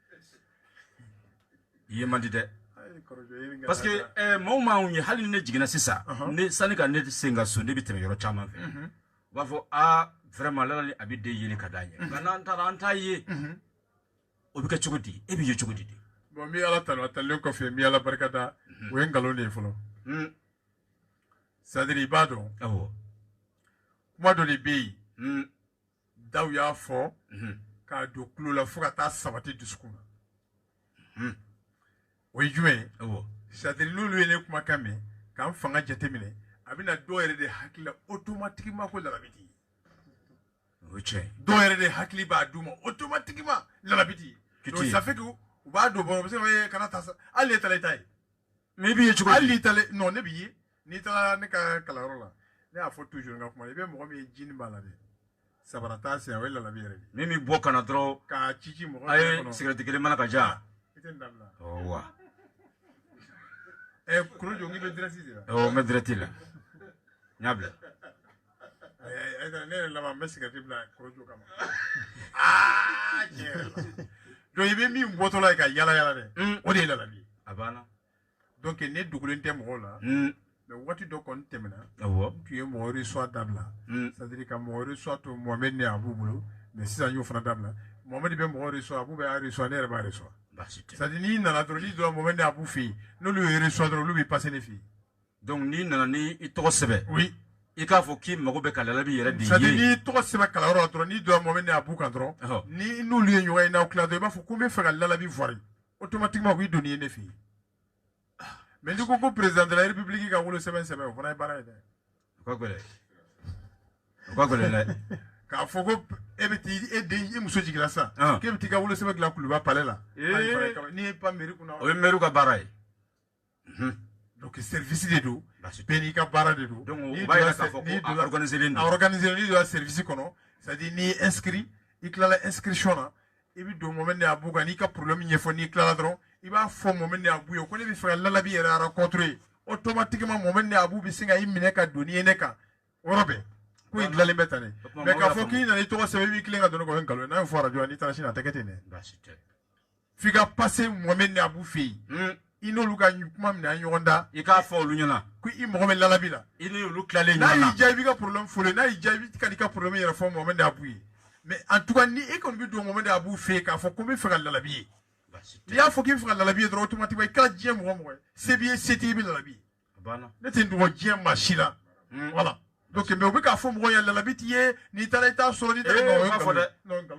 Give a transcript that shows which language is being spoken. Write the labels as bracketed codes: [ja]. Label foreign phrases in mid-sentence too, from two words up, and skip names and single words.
[bm] i ye man di dɛ [fr] parce que [bm] maaw m'anw ye hali ni ne jiginna sisan ne sani ka ne se n ka so ne bɛ tɛmɛ yɔrɔ caman fɛ u b'a fɔ vraiment Lala ni Abide yeli ka d'an ye nka n'an taara an t'a ye o bɛ kɛ cogo di e bɛ ye cogo di de bon mi ala tanu a talen kɔfɛ mi ala barika da o ye nkalon de ye fɔlɔ [fr] c'est à dire [bm] i b'a dɔn awɔ kuma dɔ de bɛ yen daw y'a fɔ k'a don tulo la fo ka taa sabati dusukun na o ye jumɛn ye awɔ [fr] c'est à dire [bm] n'olu ye ne kumakan mɛn k'an fanga jateminɛ a bɛna dɔw yɛrɛ de hakili la automatiquement ko Lalabi tɛ ye o ye tiɲɛ ye dɔw yɛrɛ de hakili b'a d'u ma automatiquement Lalabi tɛ ye [fr] donc ça fait que [bm] u b'a dɔn bɔn u bɛ se ka kana taa sa hali n'e taara i ta ye mais i b'i ye cogo di hali n'i taara non ne b'i ye n'i taara ne ka kalanyɔrɔ la ne y'a fɔ toujours n ka kuma i bɛ mɔgɔ min ye jini b'a la dɛ sabara t'a sen o ye Lalabi yɛrɛ de min bɛ bɔ ka na dɔrɔn k'a ci mɔgɔ a ye sigɛrɛti kelen mana ka ja i tɛ nin dabila wa Korojo n k'i bɛ direct de la n bɛ direct la n y'a bila ne yɛrɛ laban n bɛ sigɛrɛti bila Korojo kama tiɲɛ yɛrɛ la donc i bɛ min bɔtɔ la ye ka yala yala dɛ o de ye Lalabi ye a banna donc ne dogolen tɛ mɔgɔw la mais waati dɔ kɔni tɛmɛna awɔ n tun ye mɔgɔ reçoit dabila [fr] c'est à dire [bm] ka mɔgɔ reçoit to Mohamed ni Abu bolo mais sisan n y'o fana dabila Mohamed bɛ mɔgɔ reçoit Abu bɛ a reçoit ne yɛrɛ b'a reçoit baasi tɛ [fr] c'est à dire [bm] n'i nana dɔrɔn n'i donna Mohamed ni Abu fɛ yen n'olu ye reçoit dɔrɔn olu bɛ passer ne fɛ yen donc n'i nana ni i tɔgɔ sɛbɛn oui i k'a fɔ k'i mago bɛ ka Lalabi yɛrɛ de [fr] c'est à dire [bm] ye n'i tɔgɔ sɛbɛn kalanyɔrɔ la dɔrɔn n'i donna Mohamed ni Abu kan dɔrɔn ni n'olu ye ɲɔgɔn ye n'aw tila dɔrɔn i b'a fɔ ko n bɛ fɛ ka Lalabi voir automatiquement u b'i donni ye ne fɛ yen mais n'i ko ko [fr] président de la république [bm] ka wolo sɛbɛn sɛbɛn o fana ye baara ye dɛ o ka gɛlɛn o ka gɛlɛn dɛ k'a fɔ ko e bɛ t'i e den i muso jiginna sisan k'e bɛ t'i ka wolosɛbɛn dilan Kuluba palais la n'i ye pan mairie kunna o ye maire ka baara ye donc service de don bɛɛ n'i ka baara de don donc o b'a yira k'a fɔ ko a organisé len don a organisé n'i donna service kɔnɔ [fr] c'est à dire [bm] n'i ye inscrit i tilala inscription na i bɛ don moment de a b'u kan n'i ka problème ɲɛfɔ n'i tilala dɔrɔn i b'a fɔ moment de a b'u ye ko ne bɛ fɛ ka Lalabi yɛrɛ [fr] rencontrer automatiquement [bm] moment de a b'u bɛ se ka i minɛ ka don n'i ye ne kan o yɔrɔ bɛɛ ko in dilanlen bɛ tan de mais k'a fɔ k'i nana i tɔgɔ sɛbɛn i b'i tilen ka don ne kɔ o ye nkalon ye n'a ye fɔ radio n'i taara sini a tɛ kɛ ten dɛ f'i ka [fr] passer moment [bm] de a b'u fɛ yen i n'olu ka kuma minɛ a ɲɔgɔn da i k'a fɔ olu ɲɛna ko i mɔgɔ bɛ Lalabi la i ni olu tilalen n'a ɲɔgɔn na y'i diya i b'i ka problème fɔlen n'a y'i diya i bɛ ka n'i ka problème yɛrɛ fɔ moment de a b'u ye [fr] mais en tout cas [bm] ni e kɔni bɛ don moment de a b'u fɛ yen k'a fɔ ko n bɛ fɛ ka Lalabi ye n'i y'a fɔ k'i bɛ fɛ ka Lalabi ye dɔrɔn automatiquement i kɛra diɲɛ mɔgɔ mɔgɔ ye se b'i ye se t'i ye i bɛ Lalabi ne tɛ n dogo diɲɛ maa si la [fr] voilà donc mais [bm] u bɛ k'a fɔ mɔgɔw ye Lalabi t'i ye n'i taara i t'a sɔrɔ n'i taara fɔ dɛ nkalon don